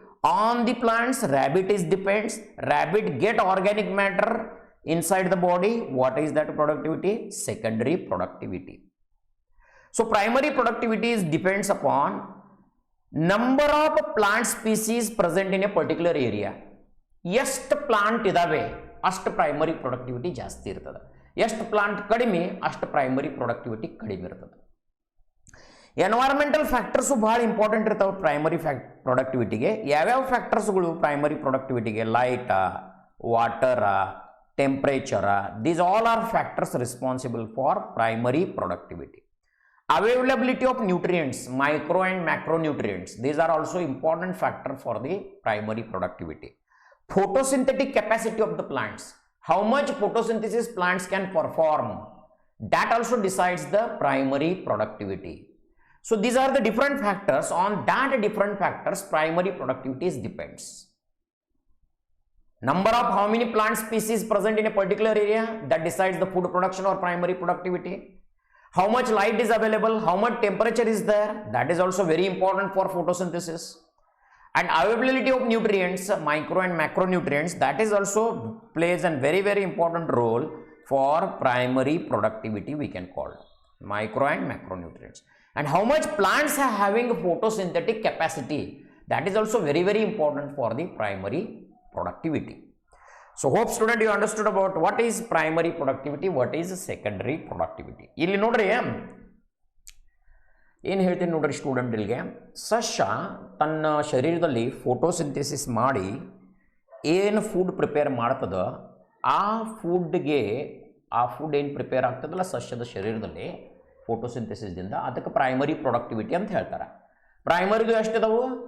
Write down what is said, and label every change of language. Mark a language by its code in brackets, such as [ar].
[en] On the plants, rabbit depends, rabbit get organic matter inside the body. What is that productivity? Secondary productivity. So primary productivity depends upon number of plant species present in a particular area. [kn] ಎಷ್ಟು plant ಇದಾವೆ ಅಷ್ಟು primary productivity ಜಾಸ್ತಿ ಇರ್ತದೆ, ಎಷ್ಟು plant ಕಡಿಮೆ ಅಷ್ಟು primary productivity ಕಡಿಮೆ ಇರ್ತದೆ. ಎನ್ವೈರನ್ಮೆಂಟಲ್ ಫ್ಯಾಕ್ಟರ್ಸ್ ಬಹಳ ಇಂಪಾರ್ಟೆಂಟ್ ಇರ್ತಾವೆ ಪ್ರೈಮರಿ ಪ್ರೊಡಕ್ಟಿವಿಟಿಗೆ. ಯಾವ್ಯಾವ ಫ್ಯಾಕ್ಟರ್ಸ್ಗಳು primary ಪ್ರೊಡಕ್ಟಿವಿಟಿಗೆ? [en] Light, water, temperature, these all are factors responsible for primary productivity. Availability of nutrients, micro and macronutrients, these are also important factor for the primary productivity. Photosynthetic capacity of the plants, how much photosynthesis plants can perform, that also decides the primary productivity. So these are the different factors. On that different factors primary productivity depends. Number of how many plant species present in a particular area, that decides the food production or primary productivity. How much light is available, how much temperature is there, that is also very important for photosynthesis. And availability of nutrients, micro and macronutrients, that is also plays a very important role for primary productivity, we can call micro and macronutrients. And how much plants are having photosynthetic capacity, that is also very important for the primary productivity. So hope student you understood about what is primary productivity, what is secondary productivity. [kn] ಇಲ್ಲಿ ನೋಡ್ರಿ ಏನು ಹೇಳ್ತೀನಿ ನೋಡ್ರಿ ಸ್ಟೂಡೆಂಟ್ಗಳಿಗೆ, ಸಸ್ಯ ತನ್ನ ಶರೀರದಲ್ಲಿ photosynthesis ಮಾಡಿ ಏನು ಫುಡ್ ಪ್ರಿಪೇರ್ ಮಾಡ್ತದ, ಆ ಫುಡ್ ಏನು ಪ್ರಿಪೇರ್ ಆಗ್ತದಲ್ಲ ಸಸ್ಯದ ಶರೀರದಲ್ಲಿ ಫೋಟೋಸಿಂಥೆಸಿಸ್ದಿಂದ, ಅದಕ್ಕೆ ಪ್ರೈಮರಿ ಪ್ರೊಡಕ್ಟಿವಿಟಿ ಅಂತ ಹೇಳ್ತಾರೆ. ಪ್ರೈಮರಿದು ಎಷ್ಟಿದಾವು?